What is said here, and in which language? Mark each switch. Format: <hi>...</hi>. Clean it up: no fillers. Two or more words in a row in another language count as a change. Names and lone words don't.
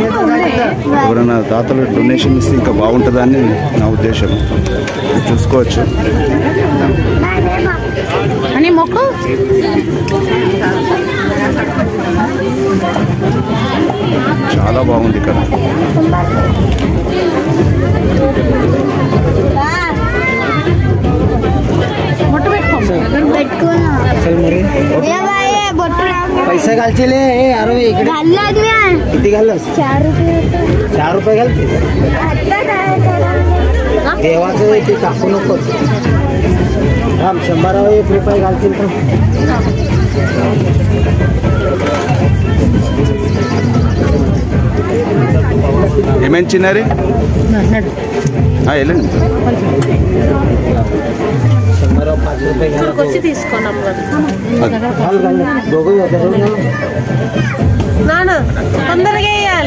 <te>ఎవరైనా దాతలు డొనేషన్ ఇస్తే ఇంకా బాగుంటుందని నా ఉద్దేశం. చూసుకోవచ్చు. చాలా బాగుంది ఇక్కడ.</te> <mr>पैसे घालचे अरे इकडे किती घालस? 4 रुपये घालते. देवाचं ते टाकू नकोस. राम 100 रुपये घालतील का?</mr> <te>ఏమేమి చిన్నారి వెళ్ళండి.</te> <mr>5 रुपये</mr> <te>వచ్చి తీసుకున్నాం తొందరగా వేయాలి.</te>